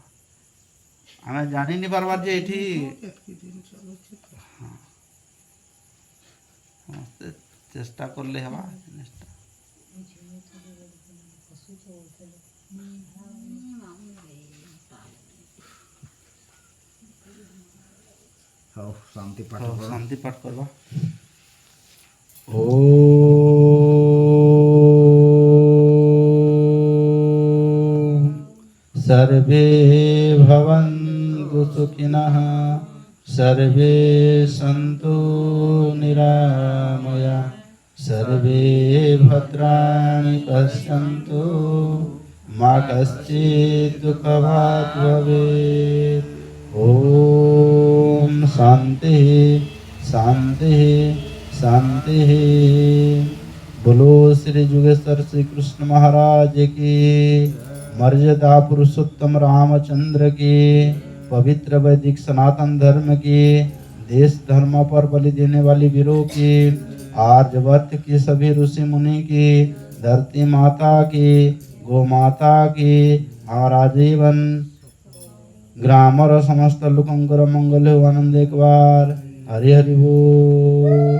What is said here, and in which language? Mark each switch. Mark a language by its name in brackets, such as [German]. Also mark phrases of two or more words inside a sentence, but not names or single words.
[Odia] ଆମେ ଜାଣିନି ପାରବାର ଯେ ଏଠି ସମସ୍ତେ ଚେଷ୍ଟା କଲେ ହେବା ଜିନିଷଟା। ହଉ ଶାନ୍ତି ପାଠ ହଉ, କର। ଶାନ୍ତି ପାଠ କରିବା। [Sanskrit] सर्वे भवन्तु सुखिनः, सर्वे सन्तु निरामया, सर्वे भद्राणि पश्यन्तु, मा कश्चित् दुःखभाग् भवेत्। ॐ शान्तिः शान्तिः शान्तिः। [Hindi] बोलो श्री जुगेश्वर श्री कृष्ण महाराज की, मर्यादा पुरुषोत्तम रामचंद्र की, पवित्र वैदिक सनातन धर्म की, देश धर्म पर बलि देने वाली वीरों की, आर्यवर्त की सभी ऋषि मुनि की, धरती माता की, गो माता की, हमारा जीवन ग्रामर समस्त लोकंकर मंगल हो आनंद एक बार हरि हरि बोल।